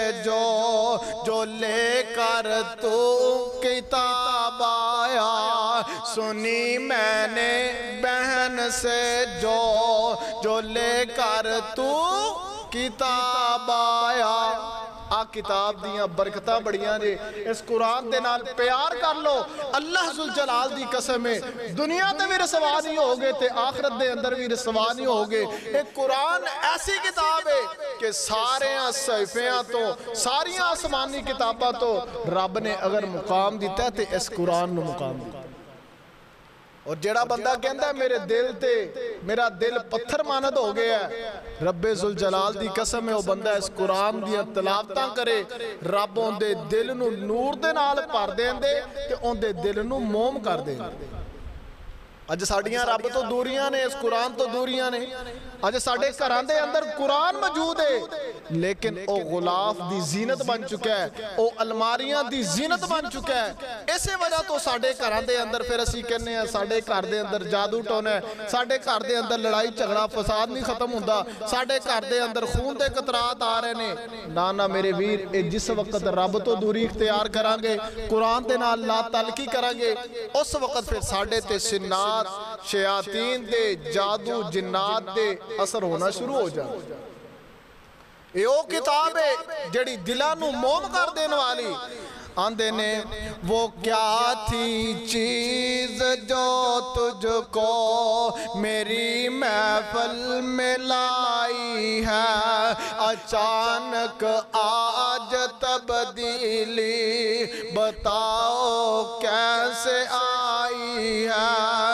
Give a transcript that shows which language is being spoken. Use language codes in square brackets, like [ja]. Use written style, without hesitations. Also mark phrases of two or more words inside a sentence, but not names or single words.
[pa] جو لے کر تو کتاب آیا سنی میں نے بہن سے جو لے کر تو کتاب آیا کتاب دیاں برکتہ بڑیاں نے اس قرآن دے نال پیار کر لو اللہ ذوالجلال دی قسم ہے دنیا تے بھی رسوا نہیں ہوگے تے آخرت دے اندر بھی رسوا نہیں ہوگے ایک قرآن ایسی کتاب ہے کہ سارے صحیفیاں تو ساری آسمانی کتاباں تو رب نے اگر مقام دیتا ہے تے اس قرآن نو مقام دیتا ہے اور جڑا بندہ کہندا ہے میرے دل تے میرا دل پتھر مانند ہو گیا ہے رب ذوالجلال دی قسم ہے وہ بندہ اس قرآن دیاں تلاوتاں کرے رب اون دے دل نو نور دے نال بھر دیندے تے اون دے دل نو موم کر دیندے اج ساڈیاں رب تو دوریاں نے، اس قرآن تو دوریاں نے۔ اج ساڈے گھراں دے اندر قرآن موجود ہے لیکن او غلاف دی زینت بن چکا ہے، او الماریاں دی زینت بن چکا ہے۔ اسی وجہ تو ساڈے گھراں دے اندر پھر اسی کہنے ہیں ساڈے گھر دے اندر جادو ٹونا ہے، ساڈے گھر دے اندر لڑائی جھگڑا فساد نہیں ختم ہوندا، ساڈے گھر دے اندر خون دے قطرات آ رہے نے۔ نانا میرے ویر، اے جس وقت رب تو دوری اختیار کران گے، قرآن دے نال لا تعلقی کران گے، اس وقت پھر ساڈے تے سنات شیاطین دے جادو جنات دے اثر ہونا شروع ہو جائے۔ یہ وہ کتاب ہے جڑی دلاں نو موم کر دین والی۔ [ur] آندے نے وہ کیا تھی چیز جو تجھ کو میری محفل میں لائی ہے، اچانک آج تبدیلی بتاؤ کیسے آئی ہے۔